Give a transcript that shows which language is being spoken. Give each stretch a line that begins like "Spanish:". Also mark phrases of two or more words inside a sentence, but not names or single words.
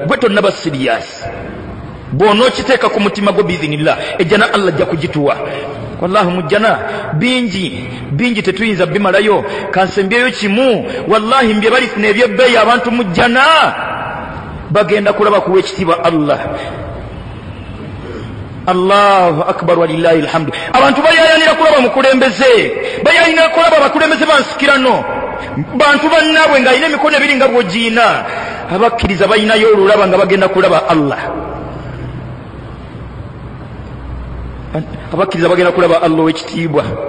Ganda: Gwe tonnaba serious bw'onookiteeka ku mutima gwo biidhinillah Ejjannah Allah ajja kugituwa. Wallahi mu Jannah bingi tetuyinza bimalayo. Kansembyeyo kimu wallahi mbye balifuna ebyebbeeyi abantu mu Jannah bagenda kulaba kuwa ekitiibwa Allah.
Arabic: الله أكبر ولله الحمد.
Ganda: Abantu bayayanira kulaba mukulembeze bayayanira kulaba bakulembeze bansikirano bantu bannaabwe nga alina emikono ebiri nga bw'ogiina. Abakkiriza balinayo olulaba nga bagenda kulaba Allah. Abakkiriza bagenda kulaba Allah w'ekitiibwa.